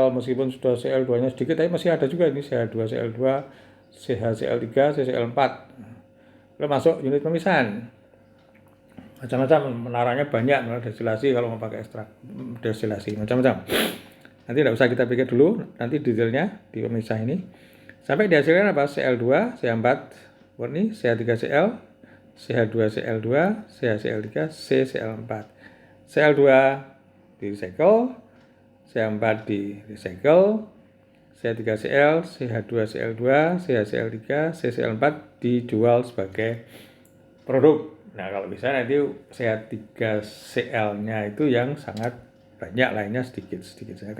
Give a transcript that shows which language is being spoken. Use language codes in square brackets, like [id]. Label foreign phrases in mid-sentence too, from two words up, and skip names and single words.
[id] Meskipun sudah Cl2-nya sedikit, tapi masih ada juga ini CH2, Cl2, CHCl3, CCl4. Lalu masuk unit pemisahan. Macam-macam, menaranya banyak, menara destilasi kalau mau pakai ekstrak destilasi, macam-macam. Nanti tidak usah kita pikir dulu, nanti detailnya di pemisah ini. Sampai dihasilkan apa? Cl2, CH4 murni, CH3Cl, CH2Cl2, CHCl3, CCl4. Cl2 di recycle, CH4 di recycle, CH3Cl, CH2Cl2, CHCl3, CCl4 dijual sebagai produk. Nah, kalau bisa nanti CH3Cl-nya itu yang sangat banyak, lainnya sedikit-sedikit saja.